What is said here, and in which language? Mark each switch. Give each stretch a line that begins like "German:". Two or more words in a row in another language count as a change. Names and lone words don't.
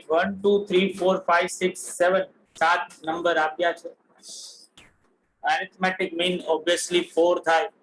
Gujarati: 1 2 3 4 5 6 7 સાત નંબર આપ્યા છે.
English: arithmetic mean
Gujarati: obviously 4 થાય.